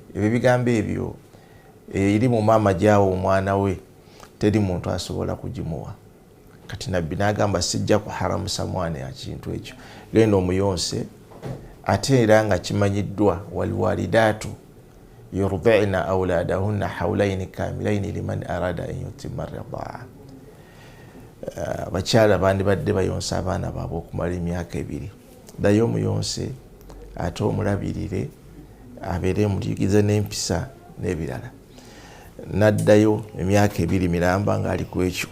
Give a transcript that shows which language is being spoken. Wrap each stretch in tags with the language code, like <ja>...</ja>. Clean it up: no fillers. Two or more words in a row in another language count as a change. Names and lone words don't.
<lg>Ebyo bigambo ebyo eri mu maama gyawo omwana we teri muntu asobola kugimuwa. Kati Nabbi n'agamba sijja kuharamusa mwana ya kintu ekyo, genda omuyonse ate era nga kimanyiddwa</lg> <ar>والوالدات يرضعن أولادهن حولين كاملين لمن أراد أن يتم الرضاعة.</ar> <lg>Abakyala bandibadde bayonsa abaana baabwe okumala emyaka 2. Ddayo omuyonse ate omulabirire abeere muligize n'empisa n'ebirala. Naddayo emyaka 2 miramba ng'ali ku ekyo.</lg>